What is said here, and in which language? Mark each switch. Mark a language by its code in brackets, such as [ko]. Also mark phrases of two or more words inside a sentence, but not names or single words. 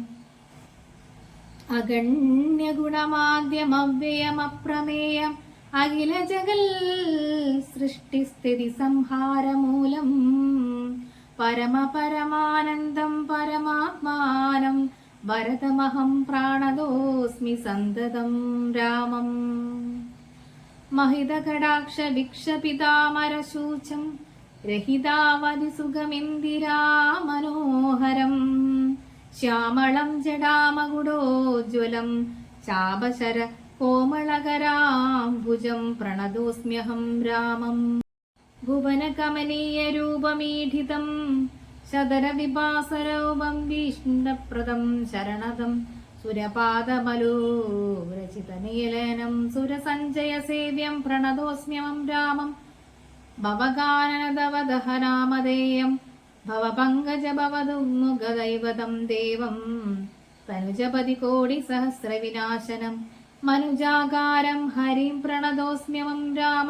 [sa] അഗണ്യ ഗുണമാദ്യമവ്യയമപ്രമേയം അഖില ജഗൽ സൃഷ്ടിസ്ഥിതി സംഹാരമൂലം പരമപരമാനന്ദം പരമാത്മാനം ഭരതമഹം പ്രാണദോസ്മി സന്തതം രാമം. महितकटाक्ष विक्षपितामरशूचं रहितावधि सुखमिन्दिरा मनोहरं श्यामलं जडामकुडोज्ज्वलं चापशर कोमलकराम्बुजं प्रणतोऽस्म्यहं रामं. भुवनकमनीयरूपमीढितं शतरविभासरौपं भीष्णप्रदं शरणदं സുരപാദമലൂരചിതനീലനം സുരസഞ്ജയസേവ്യം പ്രണതോസ്മ്യമം രാമം. ഭവകാനനദവദഹനാമധേയം ഭവപങ്കജഭവദുമുഖദൈവതം ദേവം തനുജപതി കോടി സഹസ്രവിനാശനം മനുജാകാരം ഹരിം പ്രണതോസ്മ്യമം രാമം.